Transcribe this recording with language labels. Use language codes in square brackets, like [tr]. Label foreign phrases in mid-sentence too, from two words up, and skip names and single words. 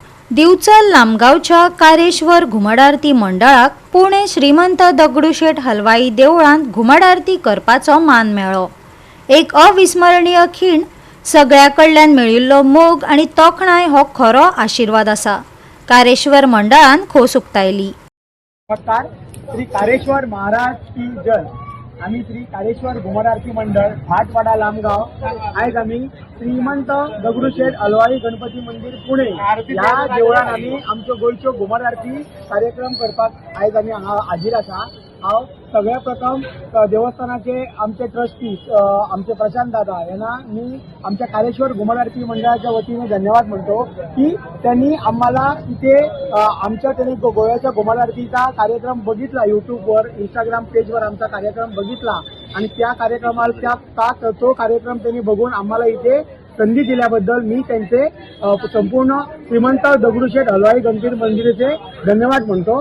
[kok] दिवचल लामगावच्या कारेश्वर घुमट आरती मंडळाक पुणे श्रीमंत दगडूशेठ हलवाई देवळांत घुमट आरती करपाचो मान मेळ्ळो। एक अविस्मरणीय खीण सगळ्या कडल्यान मेळिल्लो मोग आनी तोखणाय हो खरो आशीर्वाद आसा। कारेश्वर मंडळान खोस उक्तायली। नमस्कार, श्री कारेश्वर महाराज [hi] की जय। [kok] आम्ही श्री कारेश्वर घुमट आरती मंडळ भाटवाडा लामगाव आज आम्ही श्रीमंत दगडूशेठ हलवाई गणपती मंदिर पुणे या देवळान आम्ही आमचो गोयच्यो घुमट आरती कार्यक्रम करपाक आज आम्ही हांगा हाजीर आसा। हांव सगळ्या प्रथम [mr] देवस्थानाचे आमचे ट्रस्टीज आमचे प्रशांत दादा यांना मी आमच्या कारेश्वर घुमट आरती मंडळाच्या वतीने धन्यवाद म्हणतो की त्यांनी आम्हाला इथे आमच्या त्यांनी गोव्याच्या घुमट आरतीचा कार्यक्रम बघितला, यूट्यूबवर इंस्टाग्राम पेजवर आमचा कार्यक्रम बघितला आणि त्या कार्यक्रमाला तो कार्यक्रम त्यांनी बघून आम्हाला इथे संधी दिल्याबद्दल मी त्यांचे संपूर्ण श्रीमंत दगडूशेठ हलवाई गणपती मंदिराचे धन्यवाद म्हणतो।